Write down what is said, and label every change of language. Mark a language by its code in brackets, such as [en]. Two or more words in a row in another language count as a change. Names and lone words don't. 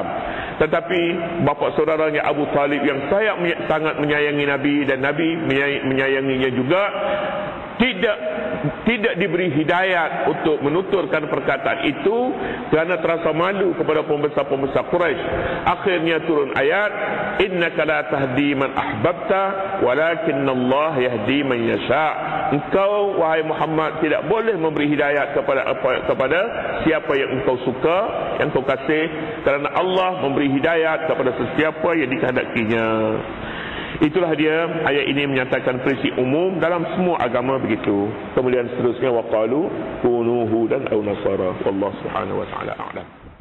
[ms] Tetapi bapa saudaranya Abu Talib yang sangat menyayangi Nabi dan Nabi menyayanginya juga, tidak diberi hidayat untuk menuturkan perkataan itu kerana terasa malu kepada pembesar-pembesar Quraisy. Akhirnya turun ayat, [ar] إنك لا تهدي من أحببت ولكن الله يهدي من يشاء. [ms] Engkau wahai Muhammad tidak boleh memberi hidayat kepada siapa yang engkau suka, yang engkau kasih, kerana Allah memberi hidayat kepada sesiapa yang dikehendakinya. Itulah dia, ayat ini menyatakan prinsip umum dalam semua agama begitu. Kemudian seterusnya, [ar] وقالوا كونوا هودا أو نصارى، والله سبحانه وتعالى أعلم.